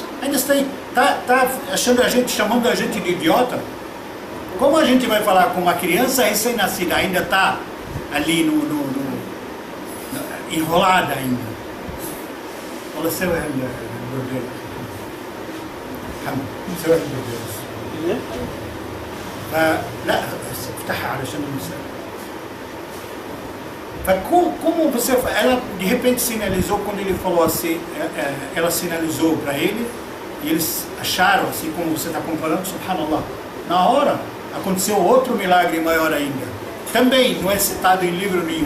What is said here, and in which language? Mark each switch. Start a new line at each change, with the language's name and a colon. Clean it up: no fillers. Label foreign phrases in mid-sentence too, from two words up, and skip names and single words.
Portuguese: Ainda você tá achando a gente, chamando a gente de idiota? Como a gente vai falar com uma criança recém-nascida, ainda está ali enrolada ainda? Fala, seu é meu Deus.
Arabic: لا افتحها علشان المسألة.
Portuguese: Como você, ela de repente sinalizou quando ele falou assim, ela sinalizou para ele e eles acharam assim como você está comparando, subhanallah. Na hora aconteceu outro milagre maior ainda. Também não é citado em livro nenhum.